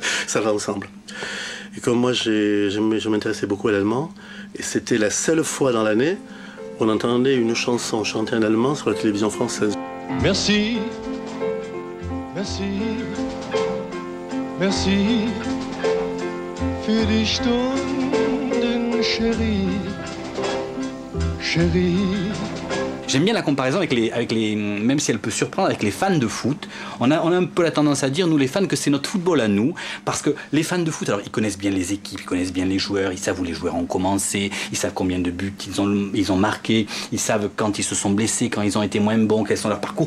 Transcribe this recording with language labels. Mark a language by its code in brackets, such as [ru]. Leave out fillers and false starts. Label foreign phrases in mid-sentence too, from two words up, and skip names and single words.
[fr] Ça va ensemble. Et comme moi, je m'intéressais beaucoup à l'allemand, et c'était la seule fois dans l'année où on entendait une chanson chantée en allemand sur la télévision française. Merci, merci, merci [de] für die Stunden, [fr] chérie, chérie. J'aime bien la comparaison avec les, même si elle peut surprendre, avec les fans de foot. On a un peu la tendance à dire, nous les fans, que c'est notre football à nous, parce que les fans de foot, alors ils connaissent bien les équipes, ils connaissent bien les joueurs, ils savent où les joueurs ont commencé, ils savent combien de buts ils ont marqué, ils savent quand ils se sont blessés, quand ils ont été moins bons, quels sont leurs parcours.